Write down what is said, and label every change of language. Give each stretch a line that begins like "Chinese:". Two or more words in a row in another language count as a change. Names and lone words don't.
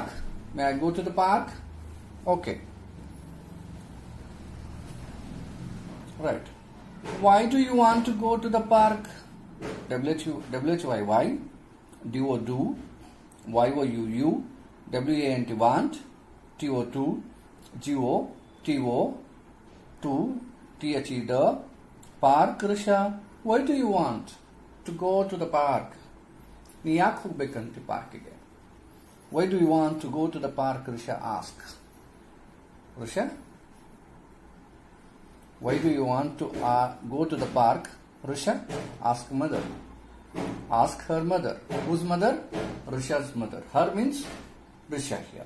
English: May I go to the park? Okay. Right. Why do you want to go to the park? W-H-Y, why? D-O, do. Y-O-U, you. W-A-N-T, want. T-O-2, G-O, T-O, to. T-H-E, the. Park, Risha. Why do you want to go to the park?
Kannada: ನೀ ಯಾಕೆ ಹೋಗ್ಬೇಕಂತ ಪಾರ್ಕಿಗೆ?
English: Why do you want to go to the park? Risha asks. Risha? Why do you want to go to the park? Risha? Ask mother. Ask her mother. Whose mother? Risha's mother. Her means Risha here.